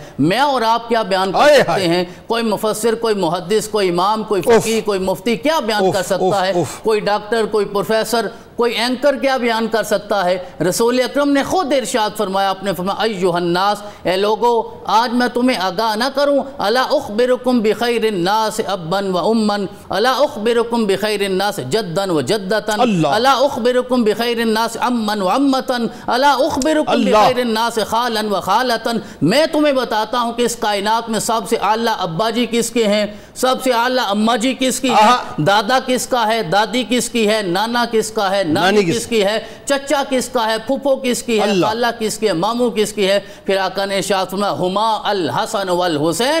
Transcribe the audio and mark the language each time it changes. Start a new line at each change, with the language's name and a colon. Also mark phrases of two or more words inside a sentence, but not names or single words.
Urdu: میں اور آپ کیا بیان کر سکتے ہیں؟ کوئی مفسر، کوئی محدث، کوئی امام، کوئی فقیہ، کوئی مفتی کیا بیان کر سکتا ہے؟ کوئی ڈاکٹر، کوئی پروفیسر، کوئی اینکر کیا بیان کر سکتا ہے؟ رسول اکرم نے خود ارشاد فرمایا، آپ نے فرمایا
Arabic: ایھا الناس،
Urdu: اے لوگو آج میں تمہیں آگاہ نہ کروں،
Arabic: الا اخبرکم بخیر الناس ابا و اما، الا اخبرکم بخیر الناس جدا و جدتا، الا اخبرکم بخیر الناس اما و امتا، الا اخبرکم بخیر الناس خالا و خالتا.
Urdu: میں تمہیں بتاتا ہوں کہ اس کائنات میں سب سے اعلیٰ ابا جی کس کے ہیں، سب سے اعلیٰ اماں جی کس کی ہے، دادا کس کا ہے، دادی کس کی ہے، نانا کس کا ہے، نانی کس کی ہے, چچا کس کا ہے, پھپھو کس کی ہے, خالہ کس کی ہے, ماموں کس کی ہے. پھر آقا نے ارشاد فرمایا
Arabic: ہما الحسن والحسین.